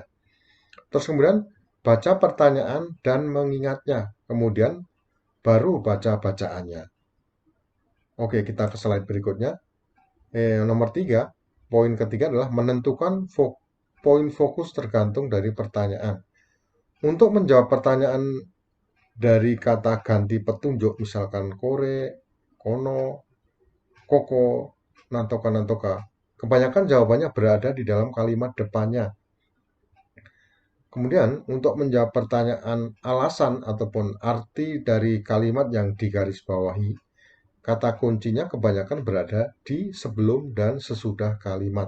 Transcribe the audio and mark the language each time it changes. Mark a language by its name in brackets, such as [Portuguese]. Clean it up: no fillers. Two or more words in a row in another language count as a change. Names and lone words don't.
[Indonesian] Terus kemudian baca pertanyaan dan mengingatnya, kemudian baru baca bacaannya. Oke, kita ke slide berikutnya. Nomor 3, poin ketiga adalah menentukan poin fokus tergantung dari pertanyaan. Untuk menjawab pertanyaan dari kata ganti petunjuk, misalkan [Japanese] これ、この、ここ、なんとか、なんとか, [Indonesian] kebanyakan jawabannya berada di dalam kalimat depannya. Kemudian, untuk menjawab pertanyaan alasan ataupun arti dari kalimat yang digarisbawahi, kata kuncinya kebanyakan berada di sebelum dan sesudah kalimat.